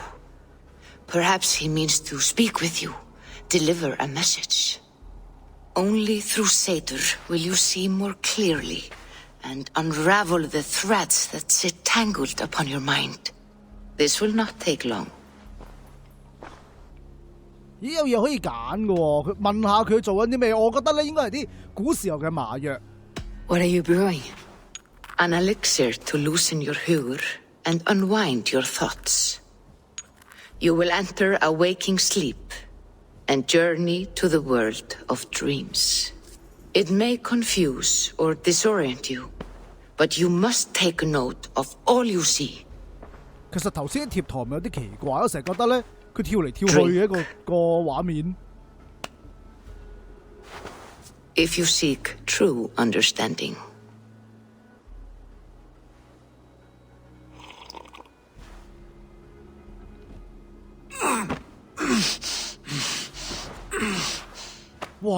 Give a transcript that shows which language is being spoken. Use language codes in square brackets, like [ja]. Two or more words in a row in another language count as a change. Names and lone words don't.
[en] Perhaps he means to speak with you. Deliver a message. Only through Seder will you see more clearly. And unravel the threads that sit tangled upon your mind. This will not take long. [yue] 咦，有嘢可以揀嘅喎，佢問下佢做緊啲咩？我覺得咧應該係啲古時候嘅麻藥。 [en] What are you brewing? An elixir to loosen your huer and unwind your thoughts. You will enter a waking sleep and journey to the world of dreams. It may confuse or disorient you, but you must take note of all you see. [yue] 其實頭先啲貼圖咪有啲奇怪，我成日覺得咧佢跳嚟跳去嘅個畫面。 [en] If you seek true understanding. 哇！